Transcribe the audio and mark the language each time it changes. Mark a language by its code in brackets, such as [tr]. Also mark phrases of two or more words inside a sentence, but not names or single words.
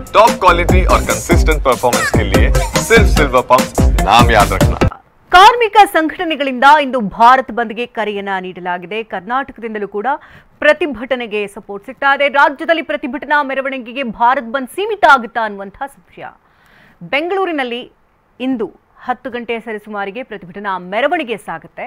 [en] top quality [hi] और [en] consistent performance [hi] के लिए सिर्फ सिल्वर पंप नाम याद रखना। [kn] ಕಾರ್ಮಿಕ ಸಂಘಟನೆಗಳಿಂದ ಇಂದು ಭಾರತ್ ಬಂದ್ಗೆ ಕರೆಯನ್ನ ನೀಡಲಾಗಿದೆ. ಕರ್ನಾಟಕದಿಂದಲೂ ಕೂಡ ಪ್ರತಿಭಟನೆಗೆ ಸಪೋರ್ಟ್ ಸಿಗ್ತಾ ಇದೆ. ರಾಜ್ಯದಲ್ಲಿ ಪ್ರತಿಭಟನಾ ಮೆರವಣಿಗೆಗೆ ಭಾರತ್ ಬಂದ್ ಸೀಮಿತ ಆಗುತ್ತಾ ಅನ್ನುವಂತಹ ಸಂಶಯ. ಬೆಂಗಳೂರಿನಲ್ಲಿ ಇಂದು 10 ಗಂಟೆ ಸರಿಸುಮಾರಿಗೆ ಪ್ರತಿಭಟನಾ ಮೆರವಣಿಗೆ ಸಾಗುತ್ತೆ.